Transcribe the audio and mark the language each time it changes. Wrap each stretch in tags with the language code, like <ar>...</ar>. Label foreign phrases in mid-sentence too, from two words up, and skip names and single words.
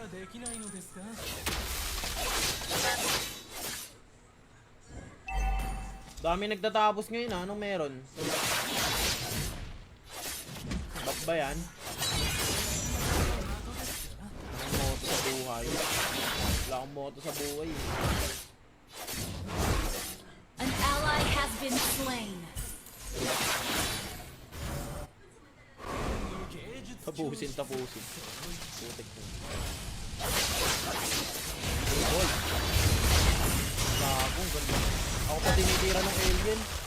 <ja>きないのですか？</ja> <tl>Dami nagtatapos ngayon ha. Anong meron? Ba't ba yan? Anong moto sa buhay? Wala akong moto sa buhay.</tl> <en>An ally has been slain.</en> <tl>Tapusin. Putik mo. Ball. Gagong, ganda. Ako pa tinitira ng alien.</tl>